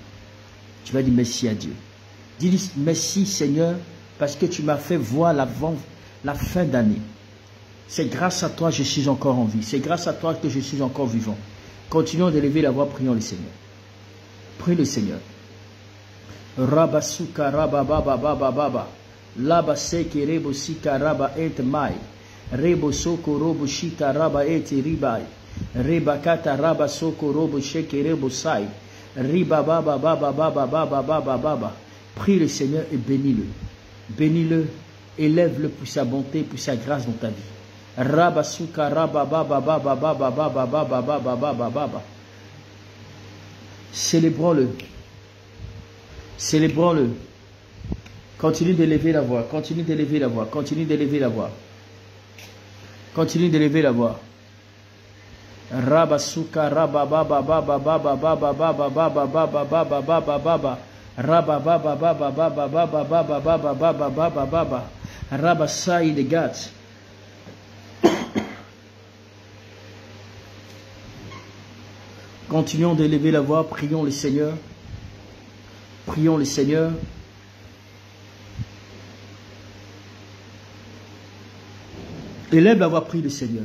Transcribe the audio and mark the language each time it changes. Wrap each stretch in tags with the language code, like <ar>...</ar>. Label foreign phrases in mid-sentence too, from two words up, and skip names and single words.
<fr>Tu vas dire merci à Dieu. Dis merci Seigneur parce que tu m'as fait voir la fin d'année. C'est grâce à toi que je suis encore en vie. C'est grâce à toi que je suis encore vivant. Continuons d'élever la voix, prions le Seigneur. Prie le Seigneur. Rabasuka raba baba baba baba. Laba seke rebo sika raba et mai. Rebo soko robo shita raba et ribai. Reba kata raba soko robo sheke rebo sai. Riba baba baba baba baba baba baba. Prie le Seigneur et bénis-le. Bénis-le, élève-le pour sa bonté, pour sa grâce dans ta vie. Raba suka raba baba baba baba baba baba baba baba baba. Célébrons-le. Célébrons-le. Continue d'élever la voix. Continue d'élever la voix. Continue d'élever la voix. Continue d'élever la voix. Raba suka raba baba baba baba baba baba baba baba baba baba baba. Raba baba baba baba baba baba baba baba baba baba. Raba sai de gat. Continuons d'élever la voix, prions le Seigneur. Prions le Seigneur. Élève la voix, prie le Seigneur.</fr>